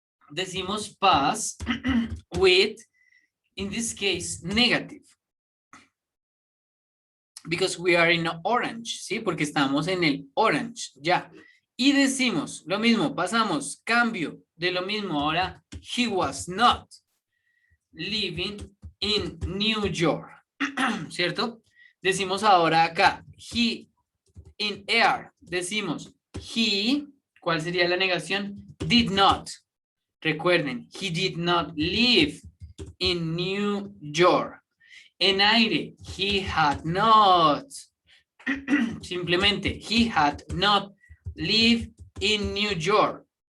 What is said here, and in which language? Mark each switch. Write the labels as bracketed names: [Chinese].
[Spanish] Decimos [English] past with, in this case, negative. Because we are in orange, ¿sí? [Spanish] Porque estamos en el orange, ya. Y decimos lo mismo, pasamos, cambio de lo mismo. [English] Ahora, he was not living in New York, ¿cierto? [Spanish] Decimos ahora acá, he in air. Decimos, he, ¿cuál sería la negación? [English] Did not. Recuerden, he did not live in New York. En aire, he had not. Simplemente, he had not lived in New York.